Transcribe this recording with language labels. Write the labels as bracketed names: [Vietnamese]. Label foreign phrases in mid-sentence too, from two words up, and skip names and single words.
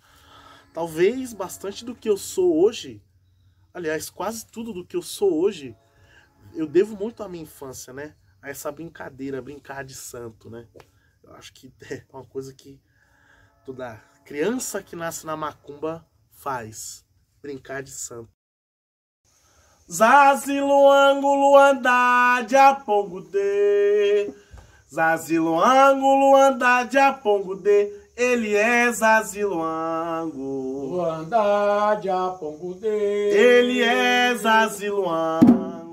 [Portuguese] Talvez bastante do que eu sou hoje, aliás, quase tudo do que eu sou hoje, eu devo muito à minha infância, né? A essa brincadeira, brincar de santo, né? Eu acho que é uma coisa que toda criança que nasce na macumba faz, brincar de santo. [Kimbundu] Zaziluango luandá de apongudê, Zaziluango luandá de apongudê, [Portuguese] ele é Zaziluango. [Kimbundu] Luandá de apongudê, [Portuguese] ele é Zaziluango.